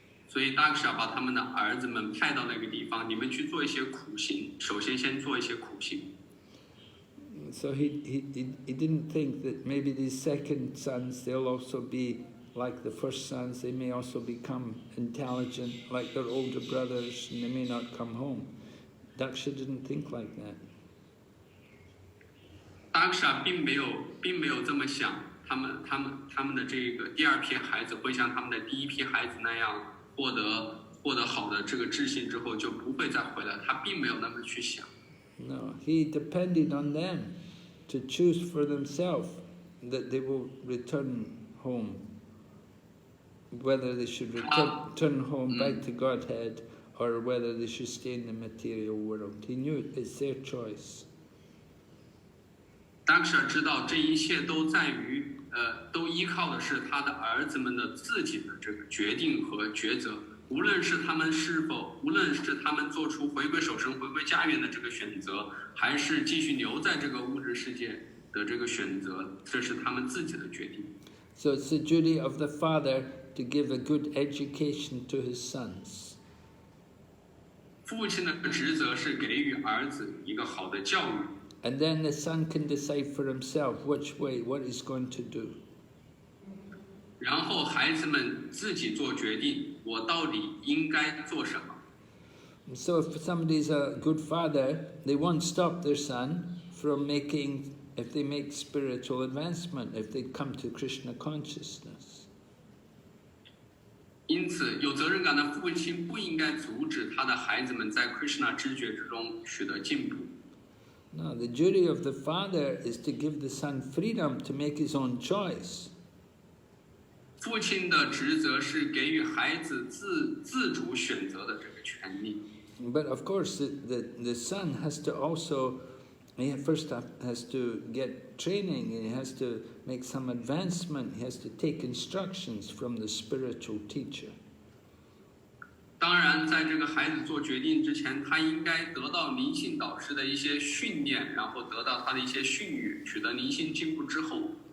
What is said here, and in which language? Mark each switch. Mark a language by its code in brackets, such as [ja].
[zh] 所以 Dakṣa 把他们的儿子们派到那个地方，你们去做一些苦行，首先做一些苦行。 [en] So he didn't think that maybe these second sons, they'll also be like the first sons, they may also become intelligent like their older brothers and they may not come home. Dakṣa didn't think like that. [zh] Dakṣa 并没有这么想，他们的这个第二批孩子会像他们的第一批孩子那样获得好的这个智性之后就不会再回来，他并没有那么去想。 [en] No, he depended on them to choose for themselves that they will return home, whether they should return home back to Godhead or whether they should stay in the material world. He knew it's their choice. [zh] Dakṣa 知道这一切都在于都依靠的是他的儿子们的自己的这个决定和抉择。无论是他们做出回归守身、回归家园的这个选择，还是继续留在这个物质世界的这个选择，这是他们自己的决定。 [en] So it's the duty of the father to give a good education to his sons. [zh] 父亲的职责是给予儿子一个好的教育。 [en] And then the son can decide for himself what he's going to do. [zh] 然后孩子们自己做决定，我到底应该做什么。 [en] So if somebody's a good father, they won't stop their son from if they make spiritual advancement, if they come to Krishna consciousness. [zh] 因此，有责任感的父亲不应该阻止他的孩子们在 Krishna 知觉之中取得进步。 [en] No, the duty of the father is to give the son freedom to make his own choice. [zh] 父亲的职责是给予孩子自主选择的这个权利。 [en] But of course, the son has to also, he first has to get training, and he has to make some advancement, he has to take instructions from the spiritual teacher. [zh] 当然，在这个孩子做决定之前，他应该得到灵性导师的一些训练，然后得到他的一些训语，取得灵性进步之后。